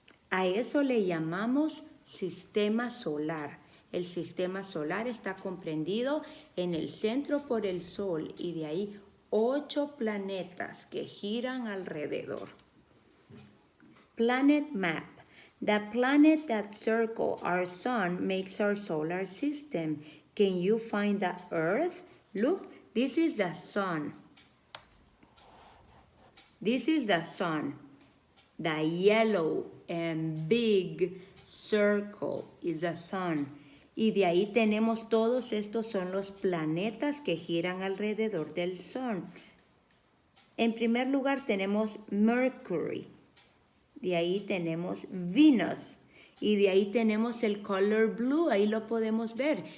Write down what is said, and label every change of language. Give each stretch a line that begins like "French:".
Spanish: A eso le llamamos sistema solar. El sistema solar está comprendido en el centro por el Sol y de ahí 8 planetas que giran alrededor.
English: Planet map. The planet that circle our sun makes our solar system. Can you find the Earth? Look, this is the sun. This is the sun. The yellow and big circle is the sun.
Spanish: Y de ahí tenemos todos estos son los planetas que giran alrededor del sol. En primer lugar tenemos Mercury, de ahí tenemos Venus y de ahí tenemos el color blue, ahí lo podemos ver.